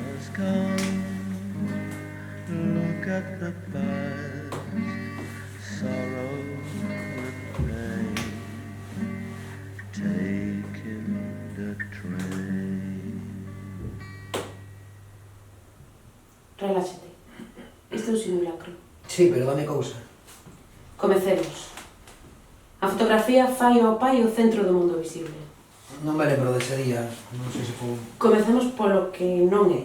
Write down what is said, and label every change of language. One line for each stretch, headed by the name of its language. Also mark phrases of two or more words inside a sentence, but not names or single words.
English: come. Look at the past, sorrow and pain, taking the train.
Galician: Reláxate. Isto é un simulacro. Sí, pero dame cousa. Comecemos. A fotografía fai ao pai o centro do mundo visible. Non me lembro dese día, non sei se foi... Comecemos polo que non é.